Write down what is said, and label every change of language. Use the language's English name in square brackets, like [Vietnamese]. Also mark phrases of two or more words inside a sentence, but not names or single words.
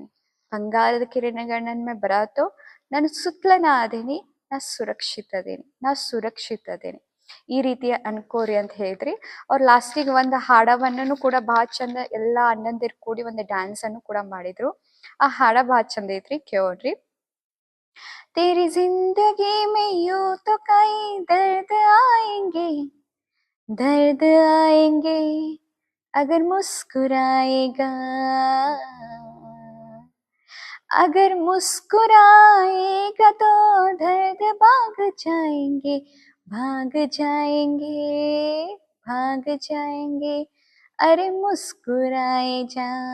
[Kannada] ಬಂಗಾರದ ಕಿರಣಗಳು ನನ್ ಮೇಲೆ ಬರಾತೋ, ನಾನು ಸುತ್ತಲನ ಅದೇನಿ, ನಾ ಸುರಕ್ಷಿತ ಅದೇನಿ, ನಾ ಸುರಕ್ಷಿತ ಅದೇನಿ. ಈ ರೀತಿ ಅನ್ಕೋರಿ ಅಂತ ಹೇಳಿದ್ರಿ. ಅವ್ರ ಲಾಸ್ಟಿಗೆ ಒಂದು ಹಾಡವನ್ನು ಕೂಡ ಬಹಳ ಚಂದ, ಎಲ್ಲಾ ಅಣ್ಣಂದಿರ್ ಕೂಡಿ ಒಂದು ಡ್ಯಾನ್ಸ್ ಅನ್ನು ಕೂಡ ಮಾಡಿದ್ರು. ಆ ಹಾಡ ಬಹಳ ಚಂದ ಐತ್ರಿ, ಕೇಳ್ರಿ. [Hindi] तेरी जिंदगी में यूं तो कई दर्द आएंगे, दर्द आएंगे अगर मुस्कुराएगा, अगर मुस्कुराएगा तो दर्द भाग जाएंगे, भाग जाएंगे, भाग जाएंगे, अरे मुस्कुराए जा।